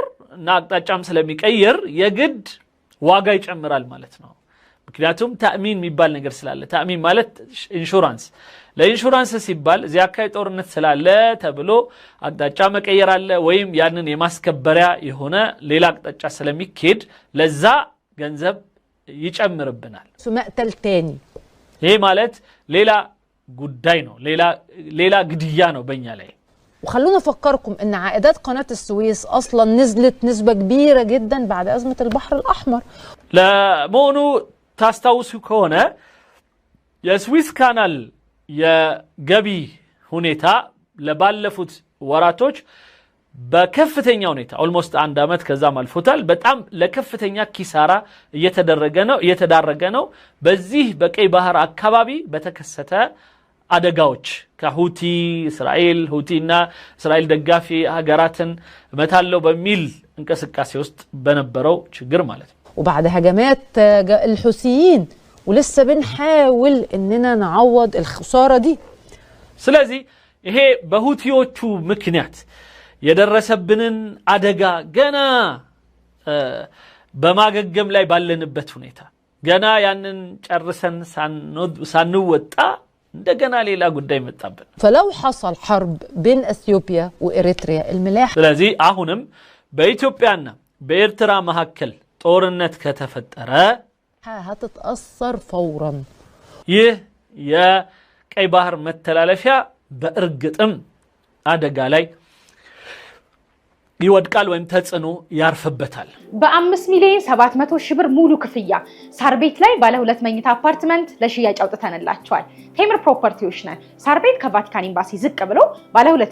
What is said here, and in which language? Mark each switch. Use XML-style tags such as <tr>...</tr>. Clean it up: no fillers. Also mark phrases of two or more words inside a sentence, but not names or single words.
<am>እና አቅጣጫም ስለሚቀየር የግድ ዋጋ ይጨምራል ማለት ነው። ምክንያቱም ተአሚን የሚባል ነገር ስላለ ተአሚን ማለት ኢንሹራንስ ለኢንሹራንስ ሲባል እዚያ አካባቢ ጦርነት ስላለ ተብሎ አቅጣጫ መቀየር አለ ወይም ያንን የማስከበሪያ የሆነ ሌላ አቅጣጫ ስለሚኬድ ለዛ ገንዘብ ይጨምርብናል።</am> <ar>مقتل تاني</ar> <am>ይሄ ማለት ሌላ ጉዳይ ነው ሌላ ግድያ ነው በእኛ ላይ።</am> <ar>وخلونا افكركم ان عائدات قناة السويس اصلا نزلت نسبة كبيرة جدا بعد ازمة البحر الاحمر.</ar> <am>ለመሆኑ ታስታውሱ ከሆነ የስዊስ ካናል የገቢ ሁኔታ ለባለፉት ወራቶች በከፍተኛ ሁኔታ ኦልሞስት አንድ አመት ከዛም አልፎታል በጣም ለከፍተኛ ኪሳራ እየተዳረገ ነው በዚህ በቀይ ባህር አካባቢ በተከሰተ አደጋዎች ከሁቲ እስራኤል ሁቲና እስራኤል ደጋፊ ሀገራትን መታለው በሚል እንቅስቃሴ ውስጥ በነበረው ችግር ማለት ነው።</am> <ar>وبعد هجمات الحوثيين ولسه بنحاول اننا نعوض الخسارة دي.</ar> <am>ስለዚህ ይሄ በሁቲዎቹ ምክንያት የደረሰብንን አደጋ ገና በማገገም ላይ ባለንበት ሁኔታ ገና ያንን ጨርሰን ሳንወጣ እንደገና ሌላ ጉዳይ መጣብን።</am> <ar>فلو حصل حرب بين اثيوبيا واريتريا الملاحة</ar> <am>ስለዚህ አሁንም በኢትዮጵያና በኤርትራ መካከል ጦርነት ከተፈጠረ</am> <ar>هتتأثر فورا.</ar> <am>ይህ የቀይ ባህር መተላለፊያ በእርግጥም አደጋ ላይ ይወድቃል ወይም ተጽዕኖ ያርፍበታል። በ5 ሚሊዮን 700 ሺህ ብር ሙሉ ክፍያ ሳር ቤት ላይ ባለ 2 መኝታ አፓርትመንት ለሽያጭ አውጥተንላቸዋል። ቴምር ፕሮፐርቲዎች ነን። ሳር ቤት ከቫቲካን ኤምባሲ ዝቅ ብሎ ባለ 2</am>